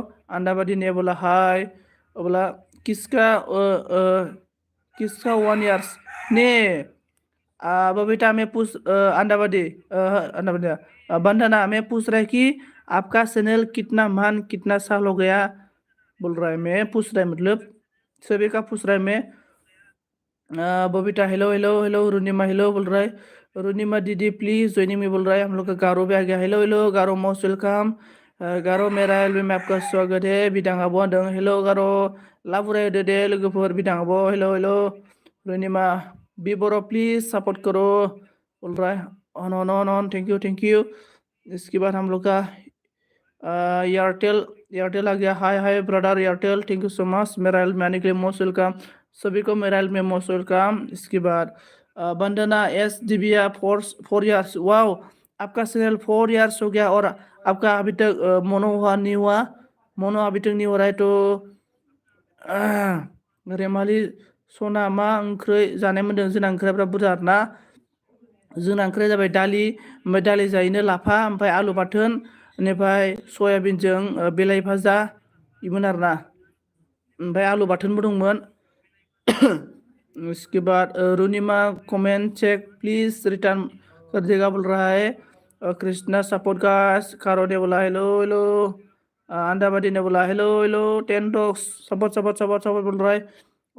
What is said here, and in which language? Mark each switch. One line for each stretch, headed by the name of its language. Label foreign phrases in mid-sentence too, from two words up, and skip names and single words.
Hindi: अंडाबादी ने बोला हाय बोला किसका किसका 1 ईयर्स ने बबीता में पूछ अंडाबादी बंधना में पूछ रहा है कि आपका चैनल कितना मान कितना साल हो गया बोल रहा है। मैं पूछ रहा है मतलब सभी का पूछ रहा है मैं। बबीता हेलो हेलो हेलो रूनिमा हेलो बोल रहा है रूनिमा दीदी प्लीज ज्वाइनिंग में बोल रहा है। हम लोग का गारो भी आ गया हेलो हेलो गारो
English: most welcome
Hindi: गारो मेरा एल्बम में आपका स्वागत है
Bodo: बिदाङाबो होनदों
Hindi: हेलो गारो
Bodo: लाबुराय होदो दे लोगोफोर बिदाङाबो
Hindi: हेलो हेलो रूनिमा वीवरो प्लीज
English: support karo
Hindi: बोल रहा है
English: on thank you.
Hindi: इसके बाद हम लोग का एयरटेल आ गया
English: hi hi brother Airtel thank you so much
Hindi: मेरा एल्बम आने के लिए
English: most welcome
Hindi: सभी को मेरा एल्बम में
English: most welcome.
Hindi: इसके बाद बंदना एस दिव्या 4 ईयर्स वाओ आपका चैनल 4 ईयर्स हो गया और आपका अभी तक मोनो हुआ नहीं हुआ मोनो अभी तक नहीं हो रहा है तो
Bodo: रेमाली सना मा ओंख्रै जानाय मोनदों जोंना ओंख्रिया बुरजा आरोना जोंना ओंख्रिया जाबाय दालि ओमफ्राय दालि जायैनो लाफा ओमफ्राय आलु बाथोन बेनिफ्राय सयाबिनजों बिलाइ भाजा इमोन आरोना ओमफ्राय आलु बाथोनबो दंमोन।
Hindi: इसके बाद रूनिमा कमेंट चेक प्लीज रिटर्न कर देगा बोल रहा है। कृष्णा
English: support guys
Hindi: कारो ने बोला हेलो हेलो अंडाबादी ने बोला हेलो हेलो 10
English: dogs support
Hindi: बोल रहा है।